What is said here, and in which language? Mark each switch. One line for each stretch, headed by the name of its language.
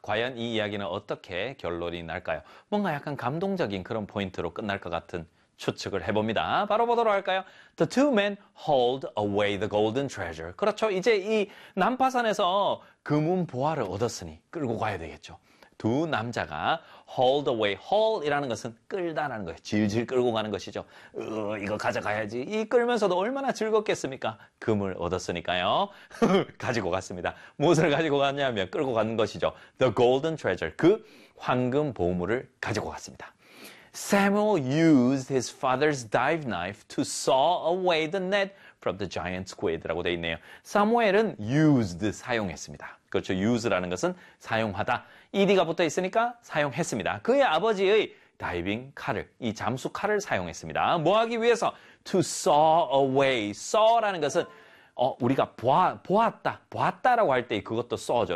Korean: 과연 이 이야기는 어떻게 결론이 날까요? 뭔가 약간 감동적인 그런 포인트로 끝날 것 같은 추측을 해봅니다. 바로 보도록 할까요?
English: The two men hauled away the golden treasure.
Korean: 그렇죠. 이제 이 난파산에서 금은 보화를 얻었으니 끌고 가야 되겠죠. 두 남자가
English: hauled away,
Korean: haul이라는 것은 끌다라는 거예요. 질질 끌고 가는 것이죠. 이거 가져가야지. 이 끌면서도 얼마나 즐겁겠습니까? 금을 얻었으니까요. 가지고 갔습니다. 무엇을 가지고 갔냐면 끌고 가는 것이죠.
English: The golden treasure,
Korean: 그 황금 보물을 가지고 갔습니다.
English: Samuel used his father's dive knife to saw away the net from the giant squid
Korean: 라고 되어 있네요. 사무엘은 used, 사용했습니다. 그렇죠. use라는 것은 사용하다. ed가 붙어 있으니까 사용했습니다. 그의 아버지의 다이빙 칼을, 이 잠수 칼을 사용했습니다. 뭐 하기 위해서?
English: to saw away.
Korean: saw라는 것은 우리가 보았다, 보았다라고 할 때 그것도 saw죠.